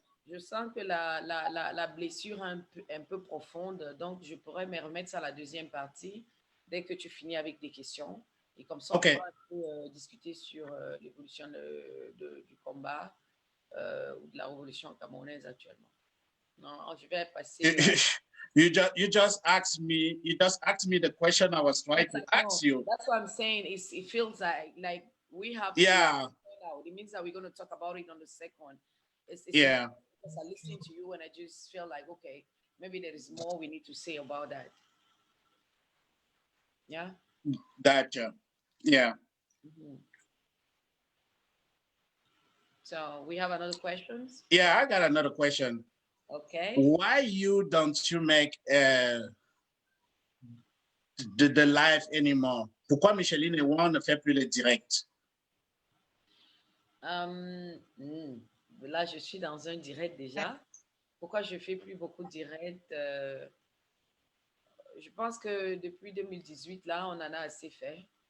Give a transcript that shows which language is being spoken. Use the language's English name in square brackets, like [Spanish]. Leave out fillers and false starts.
[French] Je sens que la blessure est un peu profonde, donc je pourrais me remettre à la deuxième partie dès que tu finis avec des questions. Et comme ça, on pourra un peu, discuter sur l'évolution du combat ou de la révolution camerounaise actuellement. Non, je vais passer. [English] You just asked me the question I was trying to ask you. That's what I'm saying. It feels like we have to out. It means that we're going to talk about it on the second. It's yeah. Because I listen to you and I just feel like, okay, maybe there is more we need to say about that. Yeah? Gotcha. Yeah. Mm-hmm. So we have another question? Yeah, I got another question. Okay. Why don't you make the live anymore? [French] Pourquoi Micheline et Juan ne fait plus les directs? Là, je suis dans un direct déjà. Pourquoi je ne fais plus beaucoup de directs? Je pense que depuis 2018, là, on en a assez fait.